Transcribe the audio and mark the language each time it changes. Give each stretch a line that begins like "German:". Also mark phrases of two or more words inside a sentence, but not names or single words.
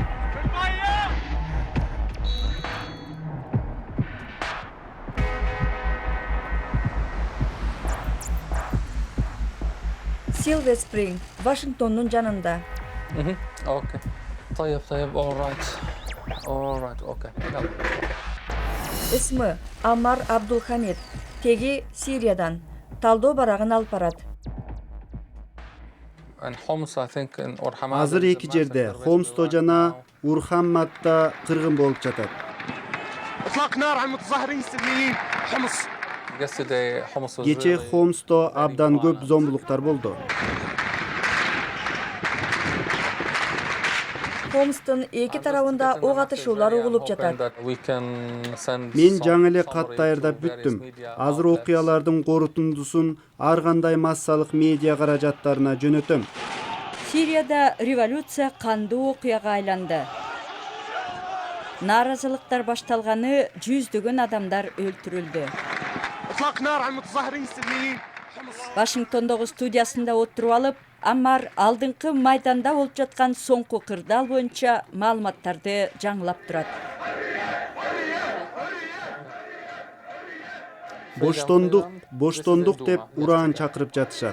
Kyrgyz: Silver Spring, Вашингтондун жанында.
Arabic: اوكي طيب alright اوكي يلا.
Kyrgyz: Исмы Амар Абдулхамид, теги Сириядан. Талдоо барагын алып барат.
English: And Homs, I think, in Orhamad
Kyrgyz: Азыр
English: is a
Kyrgyz: эки жерде,
English: massacre
Kyrgyz: Хомсто жана Урхамматта кыргын болуп жатат.
Arabic: اطلاق نار على المتظاهرين السلميين حمص.
English: Yesterday, Homs was
Kyrgyz: Кече
English: really
Kyrgyz: Хомсто
English: very
Kyrgyz: абдан көп
English: violent.
Kyrgyz: зомбулуктар болду. Хомстун эки тарабында ок атышуулар угулуп жатат. Мен жаңы эле кат даярдап бүттүм. Азыр окуялардын корутундусун ар кандай массалык медиа каражаттарына жөнөтөм. Сирияда революция кандуу окуяга айланды. Нааразылыктар башталганы жүздөгөн адамдар өлтүрүлдү.
Arabic: اطلاق نار على المتظاهرين السلميين.
Kyrgyz: Вашингтондогу студиясында отуруп алып, Амар алдыңкы майданда болуп жаткан соңку кырдаал боюнча маалыматтарды жаңылап турат. Боштондук деп ураан чакырып жатышат.